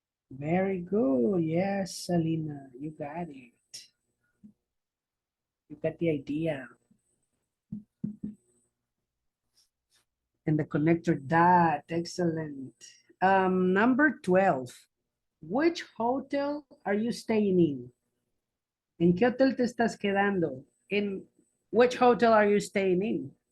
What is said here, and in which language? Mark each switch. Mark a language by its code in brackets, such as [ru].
[en] Very good. Yes, Selena, you got it. You got the idea. And the connector dot. Excellent. Number 12. Which hotel are you staying in? [es] ¿En qué hotel te estás quedando? [en] In which hotel are you staying in?